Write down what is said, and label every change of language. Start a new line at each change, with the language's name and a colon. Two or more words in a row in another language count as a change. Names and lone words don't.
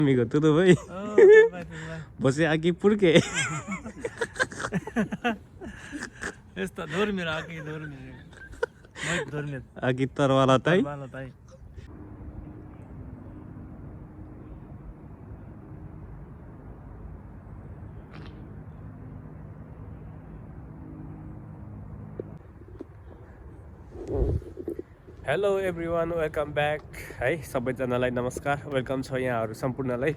Portuguese: Amigo, tudo bem? Oh, tudo bem, tudo bem. Você aqui por quê? Está dormir aqui, dormir. Muito dormir. Aqui Tarwala tá aí? Trabalho, tá aí.
English: hello everyone, welcome back
Nepali: है सबैजनालाई नमस्कार, वेलकम छ यहाँहरू सम्पूर्णलाई।